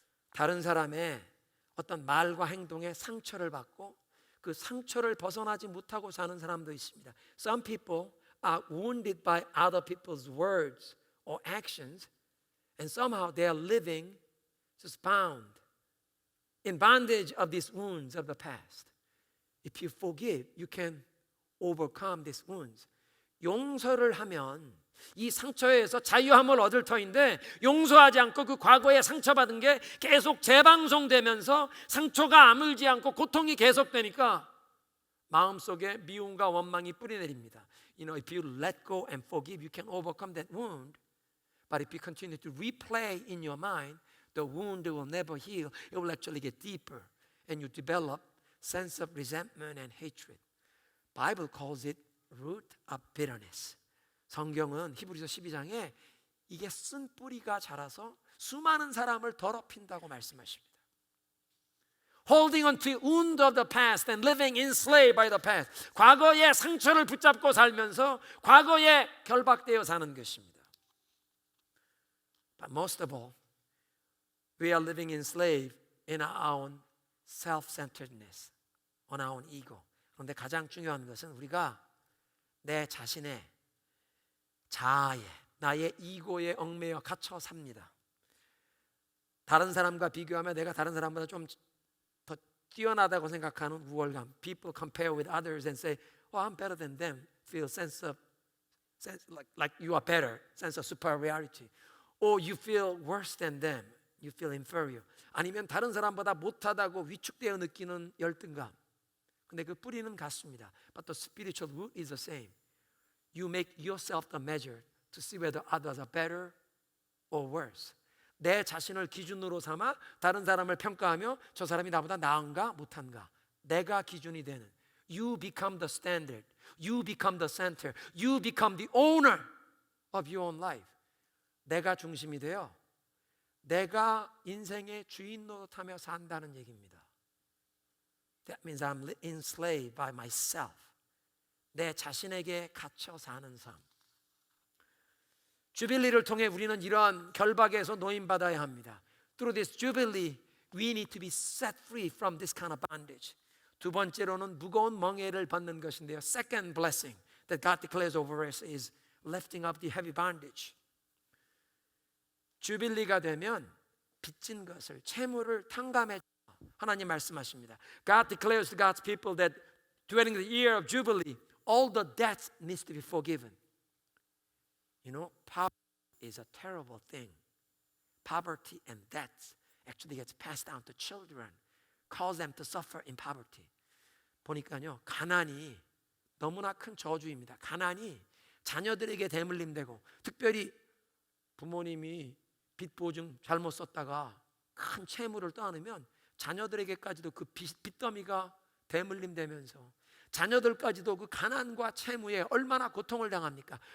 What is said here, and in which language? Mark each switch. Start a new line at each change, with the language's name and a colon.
Korean: 다른 사람의 어떤 말과 행동에 상처를 받고 그 상처를 벗어나지 못하고 사는 사람도 있습니다.
English: Some people are wounded by other people's words or actions and somehow they are living just bound in bondage of these wounds of the past. If you forgive, you can overcome these wounds.
Korean: 용서를 하면 이 상처에서 자유함을 얻을 터인데 용서하지 않고 그 과거에 상처받은 게 계속 재방송되면서 상처가 아물지 않고 고통이 계속되니까 마음속에 미움과 원망이 뿌리내립니다.
English: If you let go and forgive, you can overcome that wound. But if you continue to replay in your mind, the wound will never heal. It will actually get deeper and you develop sense of resentment and hatred. Bible calls it root of bitterness.
Korean: 성경은 히브리서 12장에 이게 쓴 뿌리가 자라서 수많은 사람을 더럽힌다고 말씀하십니다.
English: Holding on to the wound of the past and living enslaved by the past.
Korean: 과거의 상처를 붙잡고 살면서 과거에 결박되어 사는 것입니다.
English: But most of all, we are living enslaved in our own self-centeredness, on our own ego.
Korean: 그런데 가장 중요한 것은 우리가 내 자신의 자아에, 나의 이고에 얽매여 갇혀 삽니다. 다른 사람과 비교하면 내가 다른 사람보다 좀 더 뛰어나다고 생각하는 우월감.
English: People compare with others and say, "Oh, I'm better than them." Feel sense like you are better, sense of superiority. or you feel worse than them, you feel inferior.
Korean: 아니면 다른 사람보다 못하다고 위축되어 느끼는 열등감. 근데 그 뿌리는 같습니다.
English: But the spiritual root is the same. You make yourself the measure to see whether others are better or worse.
Korean: 내 자신을 기준으로 삼아 다른 사람을 평가하며 저 사람이 나보다 나은가 못한가. 내가 기준이 되는.
English: You become the standard. You become the center. You become the owner of your own life.
Korean: 내가 중심이 되어 내가 인생의 주인 노릇하며 산다는 얘기입니다.
English: That means I'm enslaved by myself.
Korean: 내 자신에게 갇혀 사는 삶. 주빌리를 통해 우리는 이러한 결박에서 노임받아야 합니다.
English: Through this jubilee, we need to be set free from this kind of bondage.
Korean: 두 번째로는 무거운 멍에를 받는 것인데요.
English: Second blessing that God declares over us is lifting up the heavy bondage.
Korean: 주빌리가 되면 빚진 것을, 채무를 탕감해 하나님 말씀하십니다.
English: God declares to God's people that during the year of Jubilee, all the debts needs to be forgiven. You know, poverty is a terrible thing. Poverty and debts actually gets passed down to children, cause them to suffer in poverty.
Korean: 보니까요, 가난이 너무나 큰 저주입니다. 가난이 자녀들에게 대물림되고, 특별히 부모님이 빚 보증 잘못 썼다가 큰 채무를 떠안으면 자녀들에게까지도 그 빚더미가 대물림되면서 자녀들까지도 그 가난과 채무에 얼마나 고통을 당합니까?